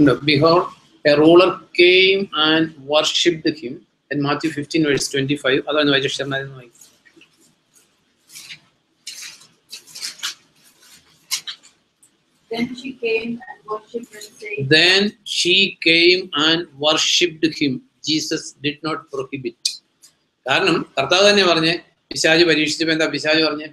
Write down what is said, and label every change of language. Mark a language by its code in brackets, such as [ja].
[en] Behold, a ruler came and worshipped him. In Matthew 15:25 [ml] അതാണ് വായിച്ചത്. [en] Then she came and worshipped and said, Then she came and worshipped him. Jesus did not prohibit. [ml] കാരണം കർത്താവ് തന്നെ പറഞ്ഞ് പിശാച് പരീക്ഷിച്ചപ്പോ എന്താ പിശാച് പറഞ്ഞ്?